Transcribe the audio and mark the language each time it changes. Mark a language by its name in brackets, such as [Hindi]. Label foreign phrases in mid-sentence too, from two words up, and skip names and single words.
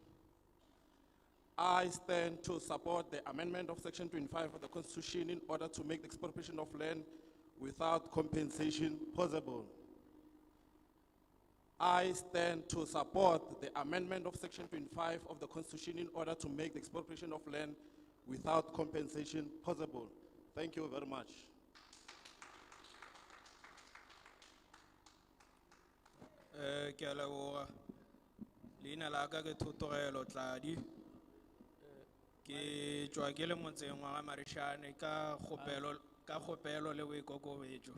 [English] I stand to support the amendment of Section 25 of the Constitution in order to make the expropriation of land without compensation possible. I stand to support the amendment of Section 25 of the Constitution in order to make the expropriation of land without compensation possible. Thank you very much. [Northern Sotho] Ke a leboga. Leina la ka ke Thotogelo Tladi. Ke tswa ke le motseng wa Marishane ka kgopelo le boikokobetso.